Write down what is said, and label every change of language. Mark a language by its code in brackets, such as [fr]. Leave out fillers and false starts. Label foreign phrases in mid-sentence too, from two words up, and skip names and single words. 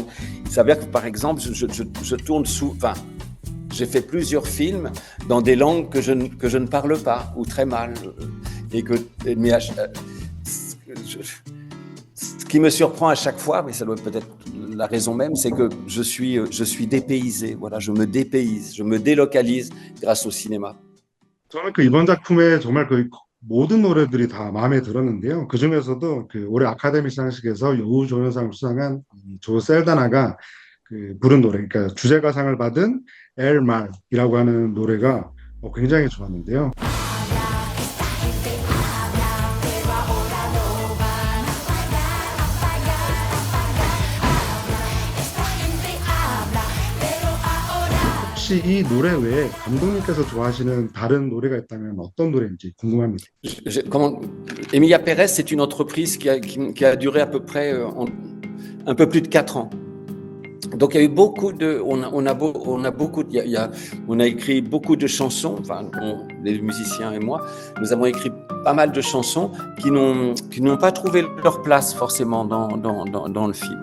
[fr] Ça veut dire que par exemple, je tourne j'ai fait plusieurs films dans des langues que je ne parle pas ou très mal, ce qui me surprend à chaque fois, mais ça doit peut-être la raison même, c'est que je suis dépaysé. Voilà, je me dépayse, je me délocalise grâce au cinéma. [ko] 저는 그 이번 작품에 정말 그 모든 노래들이 다 마음에 들었는데요. 그 중에서도 그 올해 아카데미 시상식에서 여우조연상을 수상한 조 셀다나가 그 부른 노래, 그러니까 주제가상을 받은 엘 말이라고 하는 노래가 굉장히 좋았는데요. 혹시 이 노래 외에 감독님께서 좋아하시는 다른 노래가 있다면 어떤 노래인지 궁금합니다. [fr] Emilia Pérez, c'est une entreprise qui a duré à peu près un peu plus de 4 ans. Donc il y a eu beaucoup de, on a écrit beaucoup de chansons, enfin les musiciens et moi, nous avons écrit pas mal de chansons qui n'ont pas trouvé leur place forcément dans le film.